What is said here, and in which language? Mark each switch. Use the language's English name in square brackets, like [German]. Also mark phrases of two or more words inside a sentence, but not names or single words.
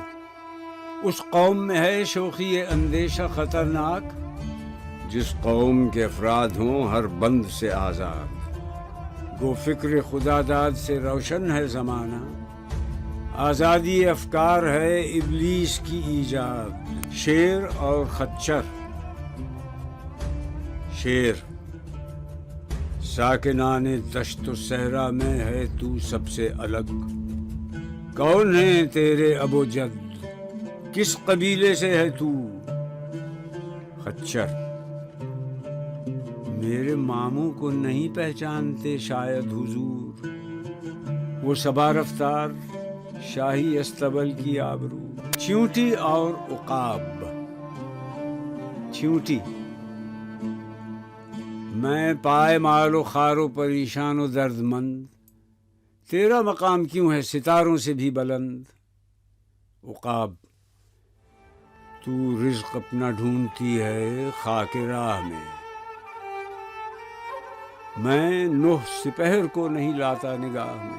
[Urdu] اس قوم میں ہے شوخی اندیشہ خطرناک، جس قوم کے افراد ہوں ہر بند سے آزاد۔ گو فکر خدا داد سے روشن ہے زمانہ، آزادی افکار ہے ابلیس کی ایجاد۔ شیر اور خچر۔ شیر، ساکنان دشت و صحرا میں ہے تو سب سے الگ، کون ہے تیرے ابو جد، کس قبیلے سے ہے تو؟ خچر، میرے ماموں کو نہیں پہچانتے شاید حضور، وہ صبا رفتار شاہی استبل کی آبرو۔ چیونٹی اور عقاب۔ چیونٹی، میں پائے مال و خار و پریشان و درد مند، تیرا مقام کیوں ہے ستاروں سے بھی بلند؟ عقاب، تو رزق اپنا ڈھونڈتی ہے خاک راہ میں نوح سپہر کو نہیں لاتا نگاہ میں۔